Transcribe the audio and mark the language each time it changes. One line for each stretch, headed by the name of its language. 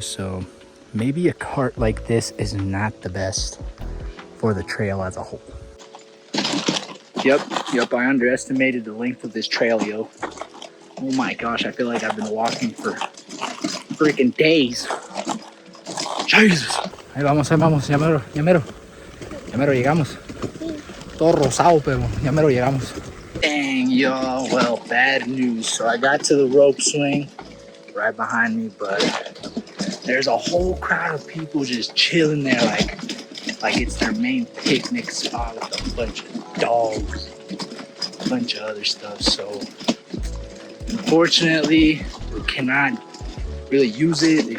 English: So maybe a cart like this is not the best for the trail as a whole. Yep, I underestimated the length of this trail, yo. Oh my gosh, I feel like I've been walking for freaking days. Jesus.
Spanish: Ahí vamos, ya mero llegamos. Todo rosado, pero ya mero llegamos.
English: Dang, yo, well, bad news. So I got to the rope swing right behind me, but there's a whole crowd of people just chilling there like it's their main picnic spot with a bunch of dogs, a bunch of other stuff. So unfortunately, we cannot really use it.